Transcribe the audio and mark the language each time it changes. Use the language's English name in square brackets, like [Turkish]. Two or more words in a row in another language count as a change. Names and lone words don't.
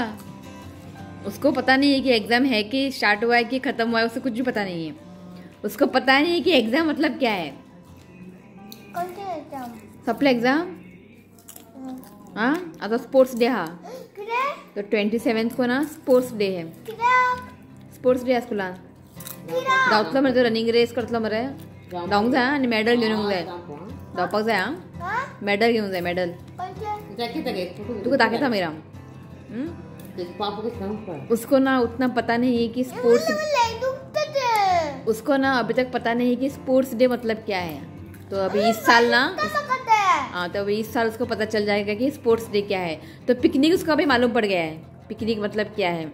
[Hindi] उसको पता नहीं है कि एग्जाम है कि स्टार्ट हुआ है कि खत्म हुआ है, उसे कुछ भी पता नहीं है। उसको पता नहीं है कि एग्जाम मतलब क्या है। कौन से एग्जाम? [Konkani] संपले एग्जाम। [Hindi] हाँ आता [English] sports day [Hindi] हा, तो 27 को ना [English] sports day [Hindi] है। [English] sports day [Konkani] स्कूलान धांवतलो मरे, तो [English] running race [Konkani] करतलो मरे, धांवूंक जाय आनी मेडल घेवन जाय, धांवपाक जाय। हाँ मेडल घेवन जाय, मेडल तुका दाखयता मेरा। [Hindi] उसको ना उतना पता नहीं है कि स्पोर्ट्स, उसको ना अभी तक पता नहीं है कि [English] sports day [Hindi] मतलब क्या है। तो अभी इस साल ना, हाँ तो अभी इस साल उसको पता चल जाएगा कि [English] sports day [Hindi] क्या है। तो पिकनिक उसको अभी मालूम पड़ गया है, पिकनिक मतलब क्या है।